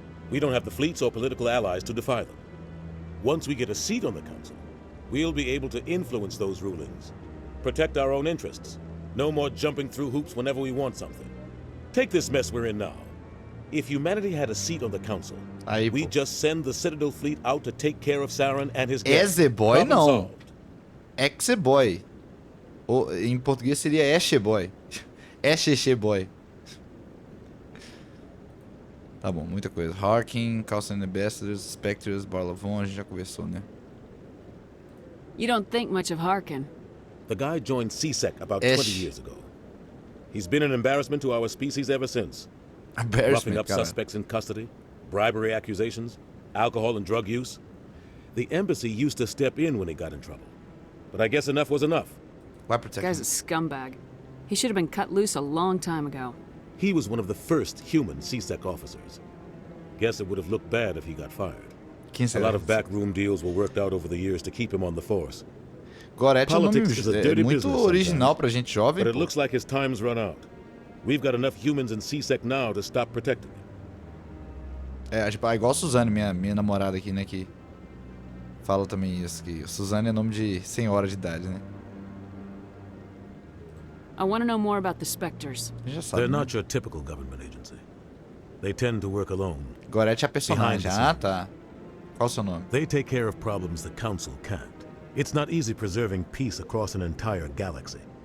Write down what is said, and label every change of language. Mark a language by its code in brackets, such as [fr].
[en] We don't have the fleets or political allies to defy them. Once we get a seat on the Council, we'll be able to influence those rulings, protect our own interests. No more jumping through hoops whenever we want something. Take this mess we're in now. If humanity had a seat on the Council, we'd just send the Citadel fleet out to take care of Saren and his guests. Eze boy Problem [pt] não. [en] solved. Exe boy. [pt] Ou, em português seria Esche boy. Esche boy. Tá bom, muita coisa. Harkin, Council Ambassadors, Spectres, Barla Vaughn, a gente já conversou, né? [en] You don't think much of Harkin. The guy joined CSEC about 20 years ago. He's been an embarrassment to our species ever since. Roughing up suspects in custody, bribery accusations, alcohol and drug use. The embassy used to step in when he got in trouble. But I guess enough was enough. Why protect him? Guy's a scumbag. He should have been cut loose a long time ago. He was one of the first human CSEC officers. Guess it would have looked bad if he got fired. A lot of backroom deals were worked out over the years to keep him on the force. [pt] Goretti é um nome muito original pra gente jovem. [en] But it looks like his time's run out. We've got enough humans in CSEC now to stop protecting him. [pt] É, tipo, igual a Suzanne, minha namorada aqui, né, que fala também isso, que Suzanne é nome de senhora de idade, né? [en] I want to know more about the Spectres. They're not your typical government agency. They tend to work alone. [pt] Goretti é a personagem. Ah, tá. Qual o seu nome? [en] They take care of problems the Council can't. It's not easy preserving peace across an entire galaxy.